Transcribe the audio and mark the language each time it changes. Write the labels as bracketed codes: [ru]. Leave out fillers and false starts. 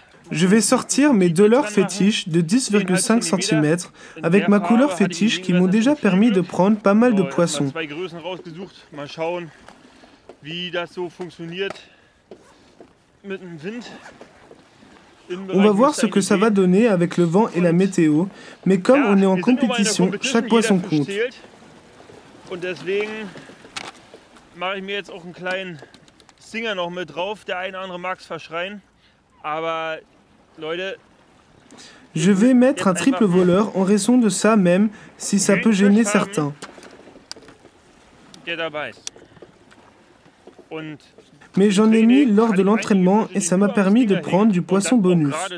[fr] Je vais sortir mes 2 leurres fétiches de 10,5 cm avec ma couleur fétiche qui m'ont déjà permis de prendre pas mal de poissons. On va voir ce que ça va donner avec le vent et la météo, mais comme on est en compétition, chaque poisson compte. [de] Und deswegen mache ich mir jetzt auch einen kleinen Stinger noch mit drauf. Der eine oder andere mag es verschreien, aber Leute. [fr] Je vais mettre un triple voleur en raison de ça même, si ça peut gêner certains. Mais j'en ai mis lors de l'entraînement et ça m'a permis de prendre du poisson bonus.